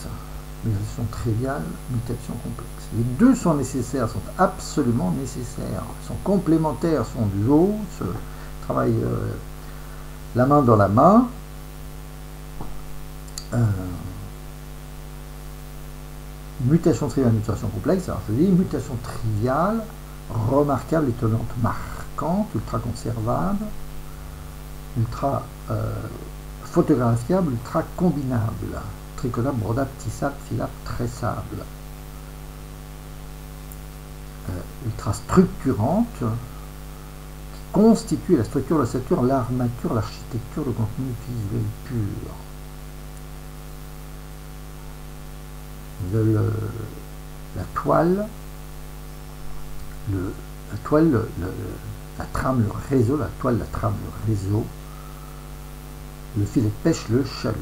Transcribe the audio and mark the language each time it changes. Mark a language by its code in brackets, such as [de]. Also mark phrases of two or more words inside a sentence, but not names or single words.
[fr] Mutation triviale, mutation complexe. Les deux sont nécessaires, sont absolument nécessaires, sont complémentaires, sont duos, se travaillent la main dans la main. Mutation triviale, mutation complexe. Alors je dis mutation triviale, remarquable, étonnante, marquante, ultra conservable, ultra photographiable, ultra combinable, tricolable, brodable, tissable, filable, tressable, ultra structurante, qui constitue la structure, l'ossature, l'armature, l'architecture, le contenu visuel pur. La toile, la trame, le réseau, la toile, la trame, le réseau, le filet de pêche, le chalut.